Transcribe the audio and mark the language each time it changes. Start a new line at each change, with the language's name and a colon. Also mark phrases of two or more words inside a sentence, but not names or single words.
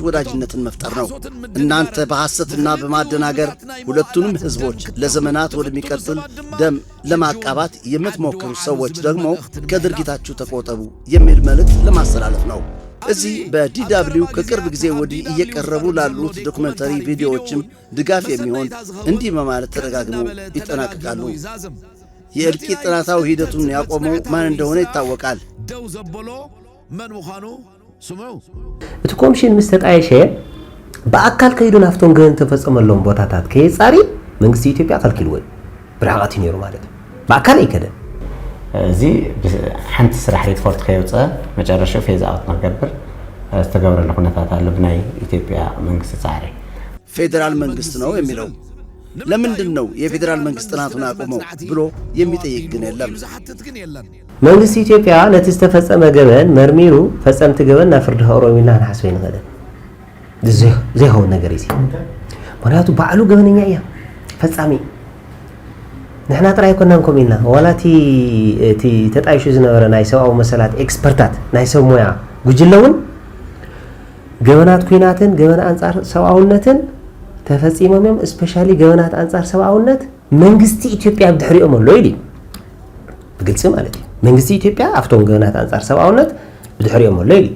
Amharic: ወዳጅነትን መፍጠር ነው። እናንተ በሐሰትና በማደናገር ሁለቱንም ሕዝቦች ለዘመናት ወደሚቀጥል ደም ለማቃባት የምትሞክሩ ሰዎች ደግሞ ከድርጊታችሁ ተቆጠቡ የሚል መልእክት ለማስተላለፍ ነው። እዚህ በዲw ከቅርብ ጊዜ ወዲህ እየቀረቡ ላሉት ዶክመንተሪ ቪዲዮዎችም ድጋፍ የሚሆን እንዲህ በማለት ተደጋግመው ይጠናቀቃሉ። የእልቂት ጥናታዊ ሂደቱን ያቆመው ማን እንደሆነ ይታወቃል።
Tigrinya: እቲ ኮሚሽን ምስ ተጣየሸ ብኣካል ከይዱ ናፍቶም ገበን ተፈጸመሎም ቦታታት ከየጻሪ መንግስቲ ኢትዮጵያ ከልኪልዎ ብርሕቐት ነይሩ ማለት እዩ። ብኣካል ኣይከደን። እዚ ሓንቲ ስራሕ ሪፖርት ከየውፅአ መጨረሻ
English: phase out
Tigrinya: ንክገብር ዝተገብረሉ ኩነታት ኣሎ ብናይ ኢትዮጵያ መንግስቲ ጻዕሪ።
Amharic: ፌዴራል መንግስት ነው የሚለው ለምንድን ነው የፌዴራል መንግስት ጥናቱን አቆመው ብሎ የሚጠይቅ ግን የለም።
Tigrinya: መንግስቲ ኢትዮጵያ ነቲ ዝተፈጸመ ገበን መርሚሩ ፈጸምቲ ገበን ናብ ፍርዲ ከቅርቦም ኢልና ክንሓስበ ይንኽእልን። ዘይኸውን ነገር እዩ። ምክንያቱ ባዕሉ ገበነኛ እያ ፈጻሚ ንሕና ጥራይ ኮናን ከም ኢልና ዋላ እቲ ተጣይሹ ዝነበረ ናይ ሰብኣዊ መሰላት ኤክስፐርታት ናይ ሰብ ሞያ ጉጅለ እውን ገበናት ኩናትን ገበና አንጻር ሰብኣውነትን ተፈጺሞም እዮም። እስፔሻሊ ገበናት አንጻር ሰብኣውነት መንግስቲ ኢትዮጵያ ብድሕሪኦም ኣሎ ኢሉ ብግልፂ ማለት እዩ። መንግስቲ ኢትዮጵያ ኣብቶም ገበናት አንጻር ሰብኣውነት ብድሕሪኦም ኣሎ ኢሉ